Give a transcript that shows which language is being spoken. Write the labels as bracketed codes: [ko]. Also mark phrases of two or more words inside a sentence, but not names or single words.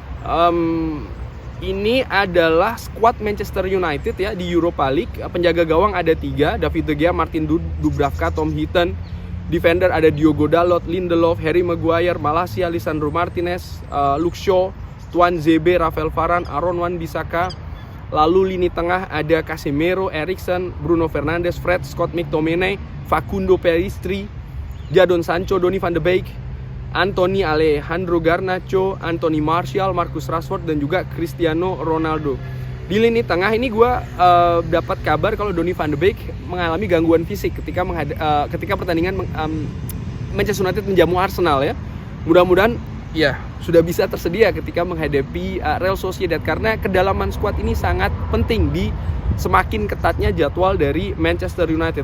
[id] Ini adalah skuad Manchester United ya di Europa League. Penjaga gawang ada 3, David De Gea, Martin Dubravka, Tom Heaton. Defender ada Diogo Dalot, Lindelof, Harry Maguire, Malacia, Lisandro Martinez, Luke Shaw, Tuan Zebe, Rafael Varane, Aaron Wan-Bissaka. Lalu lini tengah ada Casemiro, Eriksen, Bruno Fernandes, Fred, Scott McTominay, Facundo Pellistri, Jadon Sancho, Donny van de Beek, Anthony Alejandro Garnacho, Anthony Martial, Marcus Rashford, dan juga Cristiano Ronaldo. Di lini tengah ini gue dapat kabar kalau Donny van de Beek mengalami gangguan fisik ketika pertandingan Manchester United menjamu Arsenal ya. Mudah-mudahan ya sudah bisa tersedia ketika menghadapi Real Sociedad, karena kedalaman skuad ini sangat penting di semakin ketatnya jadwal dari Manchester United.